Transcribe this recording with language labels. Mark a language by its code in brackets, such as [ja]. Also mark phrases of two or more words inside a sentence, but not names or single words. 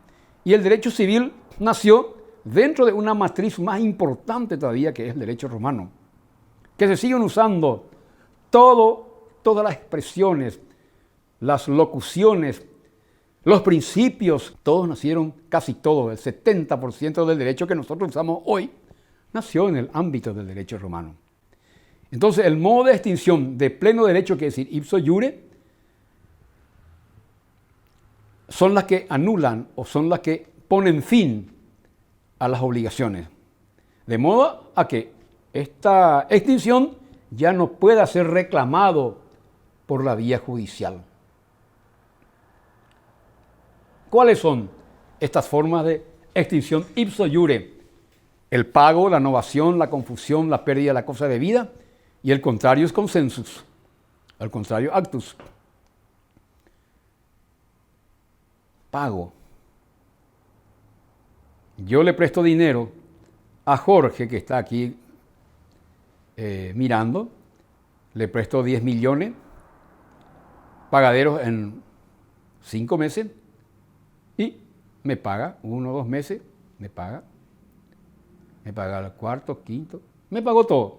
[es] Y el derecho civil nació dentro de una matriz más importante todavía, que es el derecho romano, que se siguen usando todas las expresiones, las locuciones, los principios, todos nacieron, casi todo, el 70% del derecho que nosotros usamos hoy, nació en el ámbito del derecho romano. Entonces, el modo de extinción de pleno derecho, que es decir, [la] ipso iure, [es] son las que anulan o son las que ponen fin a las obligaciones. De modo a que esta extinción ya no pueda ser reclamado por la vía judicial. ¿Cuáles son estas formas de extinción [la] ipso iure? [es] El pago, la novación, la confusión, la pérdida de la cosa de vida, y el contrario es consensus, al contrario actus. Pago. Yo le presto dinero a Jorge, que está aquí mirando, le presto 10 millones, pagaderos en 5 meses, y me paga 1 o 2 meses, me paga el cuarto, quinto, me pagó todo.